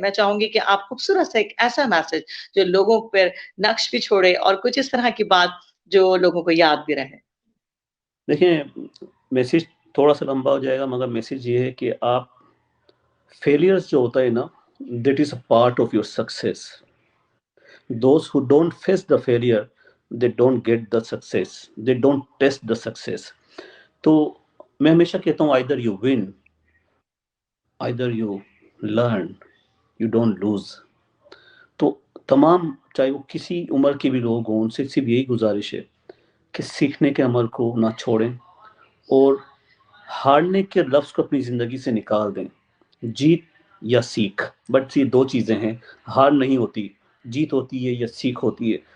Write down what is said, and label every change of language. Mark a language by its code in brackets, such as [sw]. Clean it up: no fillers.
[hi] मैं चाहूँगी कि आप खूबसूरत सा एक ऐसा मैसेज जो लोगों पर नक्श भी छोड़े और कुछ इस तरह की बात जो लोगों को याद भी रहे। देखिए, मैसेज थोड़ा-सा लंबा हो जाएगा, मगर मैसेज ये है कि आप, फेलियर्स जो होता है ना, [en] That is a part of your success. Those who don't face the failure, they don't get the success, they don't test the success. [hi] तो मैं हमेशा कहता हूँ, [en] either you win, either you learn, you don't lose. [hi] तो तमाम, चाहे वो किसी उम्र के भी लोग हों, उनसे सिर्फ यही गुजारिश है कि सीखने के अमल को ना छोड़ें और हारने के लफ्ज़ को अपनी ज़िंदगी से निकाल दें। जीत या सीख, बट ये 2 चीज़ें हैं, हार नहीं होती, जीत होती है या सीख होती है।